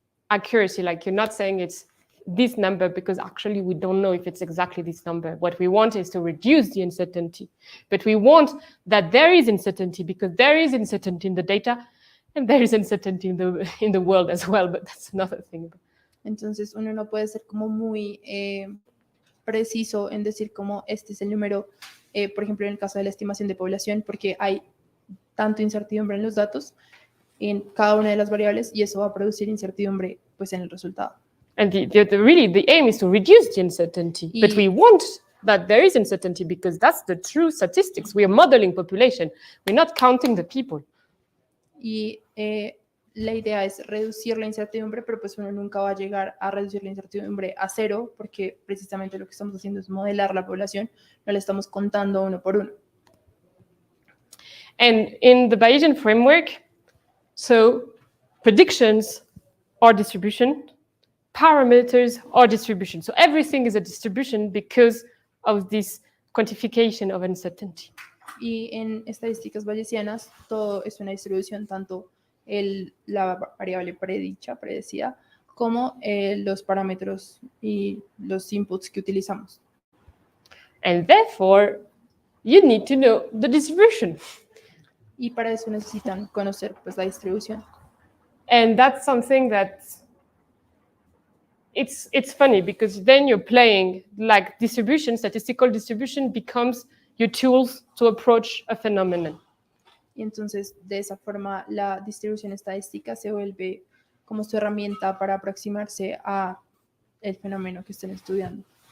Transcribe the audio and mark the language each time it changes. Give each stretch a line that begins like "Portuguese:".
English: accuracy. Like you're not saying it's this number because actually we don't know if it's exactly this number. What we want is to reduce the uncertainty. But we want that there is uncertainty because there is uncertainty in the data and there is uncertainty in the world as well, but that's another thing.
Spanish: Entonces uno no puede ser como muy preciso en decir como este es el número, por ejemplo en el caso de la estimación de población, porque hay tanto incertidumbre en los datos en cada una de las variables y eso va a producir incertidumbre pues en el resultado.
English: And really the aim is to reduce the uncertainty, but we want that there is uncertainty because that's the true statistics. We are modeling population. We're not counting the people.
Spanish: Y la idea es reducir la incertidumbre, pero pues uno nunca va a llegar a reducir la incertidumbre a cero porque precisamente lo que estamos haciendo es modelar la población, no la estamos contando uno por uno.
English: And in the Bayesian framework, so predictions are distribution, parameters are distribution. So everything is a distribution because of this quantification of uncertainty.
Spanish: Y en estadísticas bayesianas todo es una distribución, tanto la variable predecida, como los parámetros y los inputs que utilizamos.
English: And therefore, you need to know the distribution.
Spanish: Y para eso necesitan conocer pues la distribución.
English: And that's something that it's funny because then you're playing like distribution, statistical distribution becomes your tools to approach a phenomenon.
Spanish: Y entonces de esa forma la distribución estadística se vuelve como su herramienta para aproximarse a el fenómeno que estén estudiando.